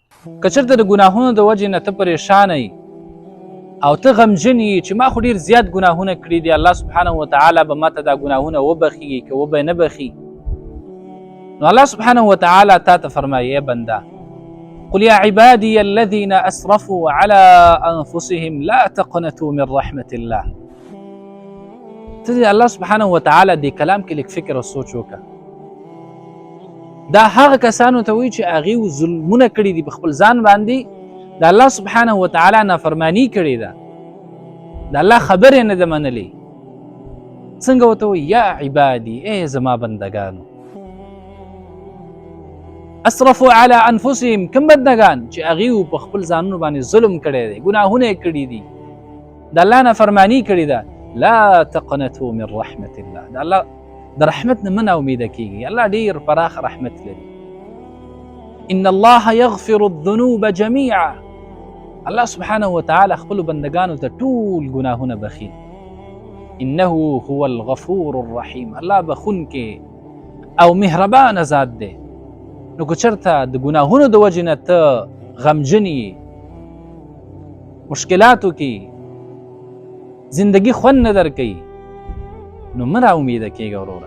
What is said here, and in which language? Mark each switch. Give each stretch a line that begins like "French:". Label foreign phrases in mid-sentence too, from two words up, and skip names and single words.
Pashto: که چېرته د ګناهونو د وجې نه ته پریشانه یې او ته غمجن یې چې ما خو ډېر زیات ګناهونه کړي دي، الله
Arabic: سبحانه وتعالی
Pashto: به ما ته دا ګناهونه وبخي که وبه نه بخي، نو الله
Arabic: سبحانه وتعالی
Pashto: تا ته فرمایي ای بنده
Arabic: قل يا عبادي الذين أسرفوا على أنفسهم لا تقنطوا من رحمة الله.
Pashto: ته الله
Arabic: سبحانه وتعالی
Pashto: دې کلام کې لږ فکر او سوچ وکړه. دا هغه کسانو ته وایي چې هغوی ظلمونه کړي دي په خپل ځان باندې، د الله
Arabic: سبحانه وتعالی
Pashto: نافرماني کړې ده، د الله خبرې نه ده منلې. څنګه ورته وایي
Arabic: یا عبادي
Pashto: ای زما بندګانو،
Arabic: اسرفوا على انفسهم،
Pashto: کوم بندګان چې هغوی په خپل ځانونو باندې ظلم کړی دی، ګناهونه یې کړي دي، د الله نافرماني کړې ده.
Arabic: لا تقنطوا من رحمة الله،
Pashto: د الله د رحمت نه مه ناامیده کېږي، الله ډېر پراخ رحمت لري.
Arabic: ان الله يغفر الذنوب جميعا،
Pashto: الله
Arabic: سبحانه وتعالی
Pashto: خپلو بندګانو ته ټول ګناهونه بخي.
Arabic: انه هو الغفور الرحیم،
Pashto: الله بخونکی او مهربانه ذات دی. نو که چېرته د ګناهونو د وجې نه ته غمجن یې، مشکلاتو کې زندگی خوند نه درکوي، نو مه راامیده کېږه وروره.